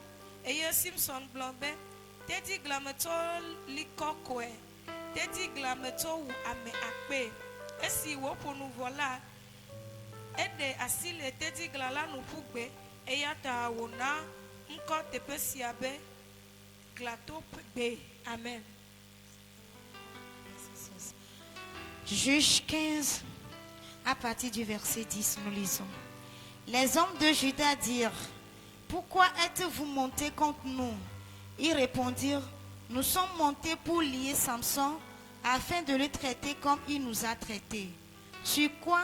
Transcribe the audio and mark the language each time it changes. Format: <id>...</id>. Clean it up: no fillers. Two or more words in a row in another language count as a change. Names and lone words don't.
<ee>Eye Simson gblɔ be tetiglametɔ li kɔkɔe. Tetiglametɔ wu ame akpe. Esi wòƒo nu vɔ la, eɖe asi le tetigla la nu ƒu gbe. Eya ta wòna ŋkɔ teƒe sia be glato gbe. Amen.</ee> <fr>Juge 15, à partir du verset 10, nous lisons. Les hommes de Juda dirent: pourquoi êtes-vous montés contre nous? Ils répondirent: nous sommes montés pour lier Samson afin de le traiter comme il nous a traités.</fr>